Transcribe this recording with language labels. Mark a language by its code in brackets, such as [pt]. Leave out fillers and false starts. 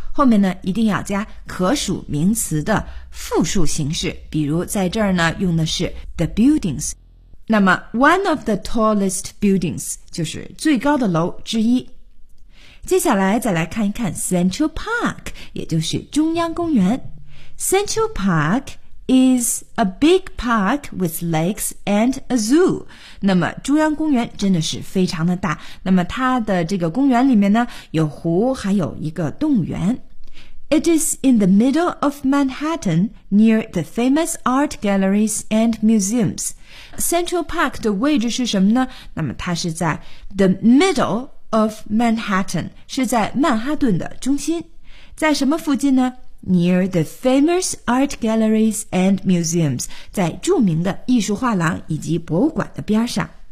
[zh] 后面呢一定要加可数名词的复数形式，比如在这儿呢用的是 [en] the buildings， [zh] 那么 [en] one of the tallest buildings [zh] 就是最高的楼之一。接下来再来看一看 Central Park， 也就是中央公园。 [en] Central Park is a big park with lakes and a zoo。 [zh] 那么中央公园真的是非常的大，那么它的这个公园里面呢有湖还有一个动物园。 [en] It is in the middle of Manhattan, near the famous art galleries and museums. [zh] Central Park 的位置是什么呢？那么它是在 [en] the middle of Manhattan， [zh] 是在曼哈顿的中心。在什么附近呢？ [en] Near the famous art galleries and museums， [zh] 在著名的艺术画廊以及博物馆的边上。